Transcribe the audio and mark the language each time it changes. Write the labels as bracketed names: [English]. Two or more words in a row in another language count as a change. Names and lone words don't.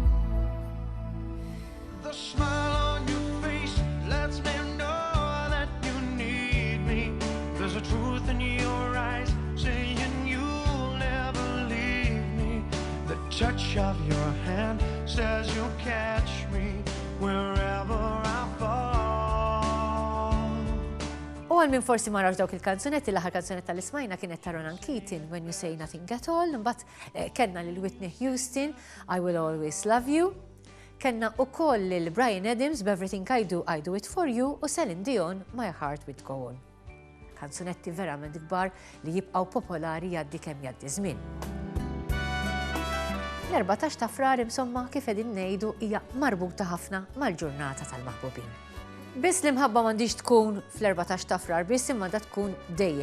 [English] The smile on your face lets me know that you need me. There's a truth in your eyes saying you'll never leave me. The touch of your hand says you'll catch me wherever I fall. [Maltese] U għal minn forsi marrax dawk il-kanzunetti, l-aħħar kanzunet tal-ismajna kienet ta' Ronan Keating, When You Say Nothing at All, mbagħad kellna lil Whitney Houston, I Will Always Love You. Kenna ukoll lil Bryan Adams, B'Everything I Do It For You, u Celine Dion, My Heart Will Go On. Kanzunetti verament kbar li jibqgħu popolari jgħaddi kemm jgħaddi żmien. L-14 ta' frar insomma kif qegħdin ngħidu hija marbuta ħafna mal-ġurnata tal-maħbubin. Biss l-imħabba m'għandix tkun fl-14 ta' frar biss imma da tkun dejjem.